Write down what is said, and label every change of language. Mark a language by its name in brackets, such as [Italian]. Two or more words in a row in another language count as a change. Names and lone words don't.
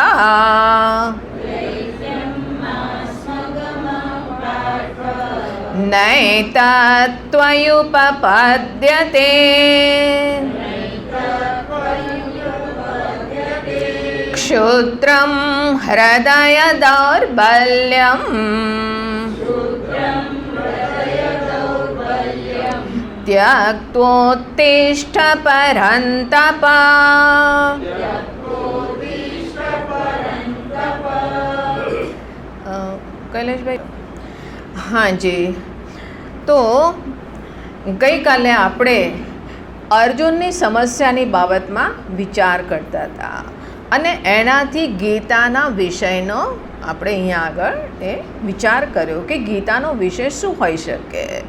[Sanskrit] नैतत्त्वयुपपद्यते क्षुद्रं हृदय दौर्बल्यम् त्यक्त्वोत्तिष्ठ परन्तप। [Hindi] कैलाशभाई, हाँ जी, [Gujarati] તો ગઈકાલે આપણે અર્જુનની સમસ્યાની બાબતમાં વિચાર કરતા હતા અને એનાથી ગીતાના વિષયનો આપણે અહીંયા આગળ એ વિચાર કર્યો કે ગીતાનો વિષય શું હોઈ શકે.